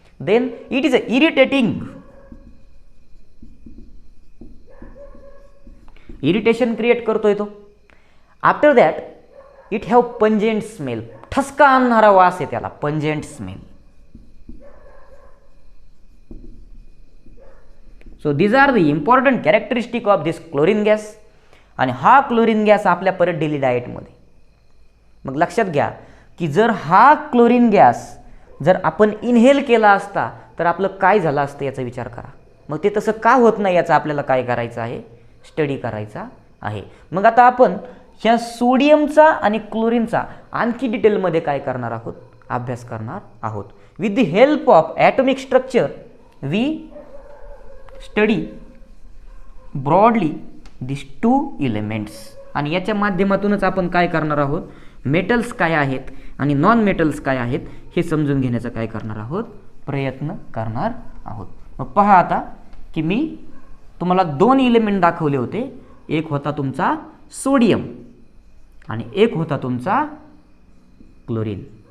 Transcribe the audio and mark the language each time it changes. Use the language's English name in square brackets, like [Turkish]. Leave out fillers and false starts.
[English] Then it is a irritating. [Marathi] Irritation create करतोय तो. [English] After that it have pungent smell. [Marathi] ठसका आणणारा वास आहे त्याला, pungent smell. [English] So these are the important characteristic of this chlorine gas. [Marathi] आणि हा chlorine gas आपल्या परत डेली डाएटमध्ये. मग लक्षात घ्या की जर हा क्लोरीन गॅस जर आपण इनहेल केला असता तर आपलं काय झालं असतं याचा विचार करा. मग ते तसं का होत नाही याचा आपल्याला काय करायचं आहे? स्टडी करायचा आहे. मग आता आपण ह्या सोडियमचा आणि क्लोरीनचा आणखी डिटेलमध्ये काय करणार आहोत? अभ्यास करणार आहोत. [English] With the help of atomic structure we study broadly this two elements. [Marathi] आणि याच्या माध्यमातूनच आपण काय करणार आहोत? मेटल्स काय आहेत आणि नॉन मेटल्स काय आहेत हे समजून घेण्याचा काय करणार आहोत? प्रयत्न करणार आहोत. मग पहा आता की मी तुम्हाला 2 एलिमेंट दाखवले होते. एक होता तुमचा सोडियम आणि एक होता तुमचा क्लोरीन.